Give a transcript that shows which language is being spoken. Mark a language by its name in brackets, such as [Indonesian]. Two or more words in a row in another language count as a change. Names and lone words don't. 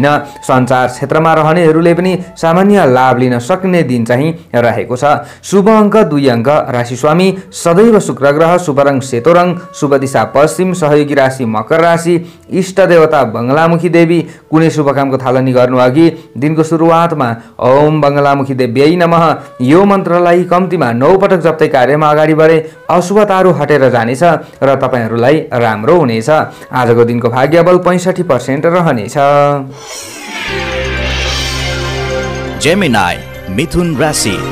[Nepali] सञ्चार क्षेत्रमा रहनेहरूले पनि सामान्य लाभ लिन सक्ने दिन चाहिँ रहेको छ। शुभ अङ्क 2 अङ्क, राशिस्वामी सदैव शुक्र ग्रह, शुभ रङ सेतो रङ, शुभ दिशा पश्चिम, सहयोगी राशि मकर राशि, इष्ट देवता बङ्गलामुखी देवी। कुनै शुभ कामको थालनी गर्नु अघि दिनको सुरुवातमा [Sanskrit] ओम बङ्गलामुखी देव्यै नमः [Nepali] यो मन्त्रलाई कम्तीमा 9 पटक जप्दै कार्यमा अगाडि बढे अशुभताहरू हटेर जानेछ र तपाईहरूलाई राम्रो हुनेछ। आजको दिनको भाग्यबल 65% रहनेछ। जेमिनाई मिथुन राशि।